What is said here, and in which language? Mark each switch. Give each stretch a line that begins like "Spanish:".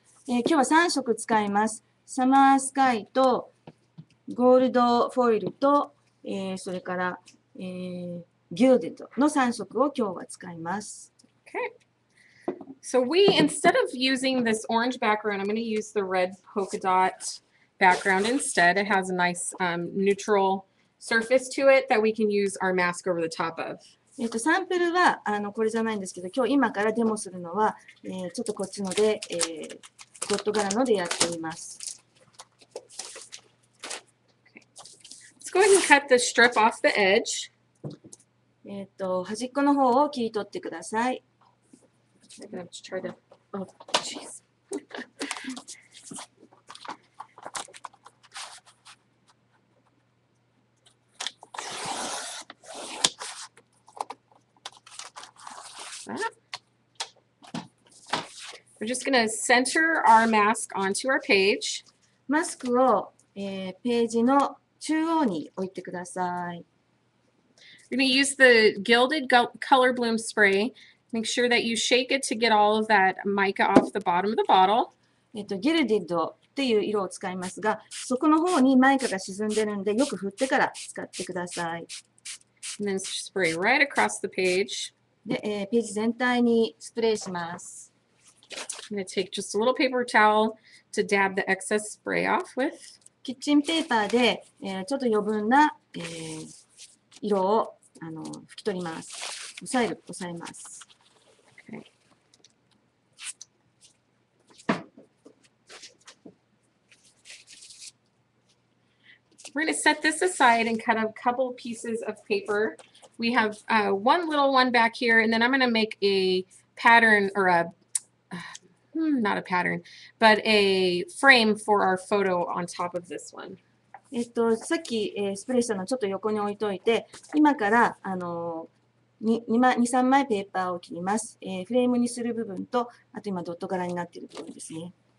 Japanese: 今日は3色使います。サマースカイとゴールドフォイルと、それから、ギルデッドの3色を今日は使います。
English: Okay. So instead of using this orange background, I'm going to use the red polka dot background instead. It has a nice neutral surface to it that we can use our mask over the top of.
Japanese: サンプルはこれじゃないんですけど、今日からデモするのは、ちょっとこっちので、ゴッド柄のでやってみます。
English: Let's go ahead and cut the strip off the edge.
Japanese: 端っこの方を切り取ってください。
English: I'm going to try to, oh, jeez. We're just going to center our mask onto our page.
Japanese: マスクを、ページの中央に置いてください。
English: We're going to use the Gilded Color Bloom Spray. Make sure that you shake it to get all of that mica off the bottom of the bottle.
Japanese: ギルディッドっていう色を使いますが、そこの方にマイカが沈んでるんで、よく振ってから使ってください。
English: And then spray right across the page.
Japanese: で、ページ全体にスプレーします。
English: I'm going to take just a little paper towel to dab the excess spray off with.
Japanese: キッチンペーパーで、ちょっと余分な、色を拭き取ります。押さえます。
English: Okay. We're going to set this aside and cut a couple pieces of paper. We have one little one back here, and then I'm going to make a pattern or not a pattern, but a frame for our photo on top of this one.
Japanese: さっき、スプレーしたのをちょっと横に置いといて、今から2、3枚ペーパーを切ります。フレームにする部分と、あと今ドット柄になっている部分ですね。